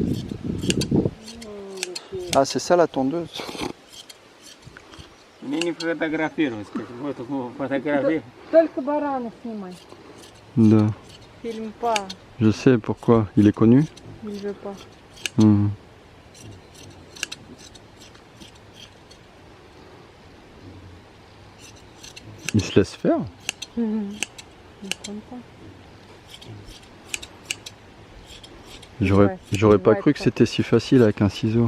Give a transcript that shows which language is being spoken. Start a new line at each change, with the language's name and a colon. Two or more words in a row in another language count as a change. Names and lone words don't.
French: Ah, c'est ça la tondeuse?
Russian: Мне не фотографировать, вот фотографии. Только барана снимай. Да. Фильм pas.
French: Je sais pourquoi. Il est connu? Il veut pas. Mmh. Il se laisse faire? J'aurais pas cru que c'était si facile avec un ciseau.